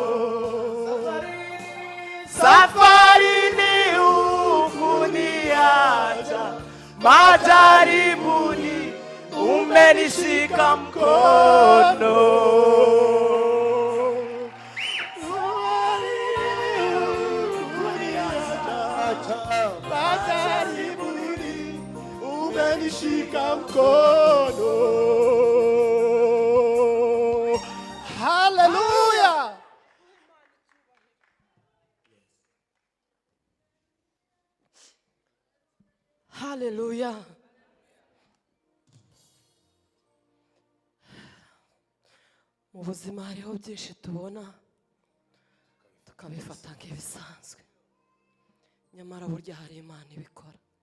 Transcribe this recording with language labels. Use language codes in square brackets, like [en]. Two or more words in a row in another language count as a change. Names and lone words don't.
[sw] Safarini hukuniacha, majaribuni umenishika mkono. Majaribuni umenishika mkono. Hallelujah. Hallelujah. [rw] Mu buzima hariho byinshi tubona tukabifata nk'ibisanzwe, nyamara burya hari Imana ibikora.